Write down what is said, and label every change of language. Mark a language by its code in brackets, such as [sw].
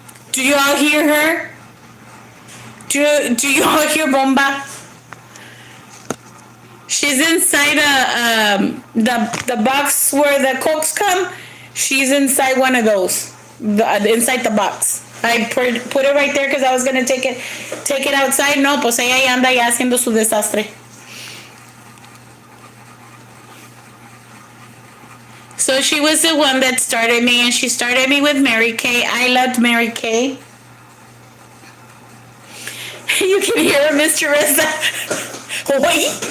[en] Do you all hear her? Do you all hear Bomba? She's inside the box where the cokes come. She's inside one of those, inside the box. I put it right there because I was gonna take it outside. [es] No, pues ella ya anda ya haciendo su desastre. [en] So she was the one that started me, and she started me with Mary Kay. I loved Mary Kay. You can hear her, Mr. Reza. Wait.